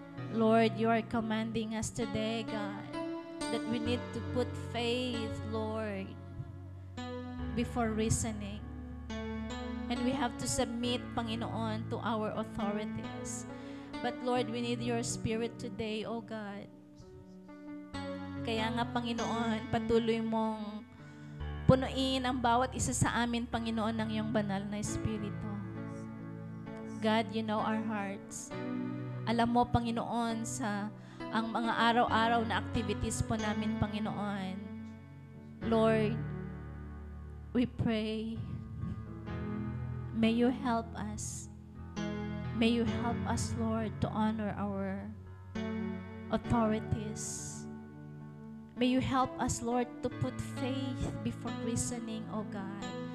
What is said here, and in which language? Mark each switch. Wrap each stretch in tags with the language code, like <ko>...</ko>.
<en>Lord, you are commanding us today, God, that we need to put faith, Lord, before reasoning. And we have to submit, Panginoon, to our authorities. But Lord, we need your Spirit today, O God.</en> <tl>Kaya nga, Panginoon, patuloy mong punuin ang bawat isa sa amin, Panginoon, ng iyong banal na Espiritu.</tl> <en>God, you know our hearts.</en> <tl>Alam mo, Panginoon, sa ang mga araw-araw na activities po namin, Panginoon.</tl> <en>Lord, we pray, may you help us. May you help us, Lord, to honor our authorities. May you help us, Lord, to put faith before reasoning, O God.</en>